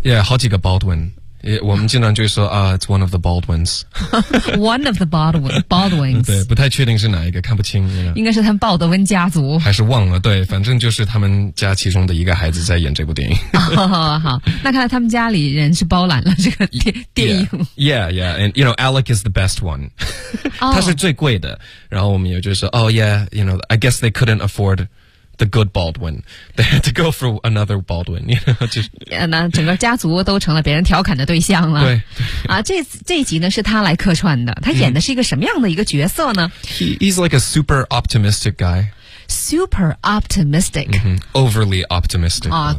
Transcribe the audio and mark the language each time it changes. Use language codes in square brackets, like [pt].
[zh] Yeah, 好几个 Baldwin. 我们经常就说啊 [en] it's one of the Baldwins. One of the Baldwins. [zh] 对，不太确定是哪一个，看不清。应该是他们鲍德温家族。还是忘了，对，反正就是他们家其中的一个孩子在演这部电影。好，那看来他们家里人是包揽了这个电影。 [en] Yeah, yeah, and you know, Alec is the best one. [zh] 他是最贵的。然后我们也就说 [en] oh yeah, you know, I guess they couldn't afford... The good Baldwin. They had to go for another Baldwin. You know, 就是 [zh] yeah, 那整个家族都成了别人调侃的对象了。对。这一集呢是他来客串的。他演的是一个什么样的一个角色呢？ [en] He's like a super optimistic guy. Super optimistic.、 Mm-hmm. Overly optimistic.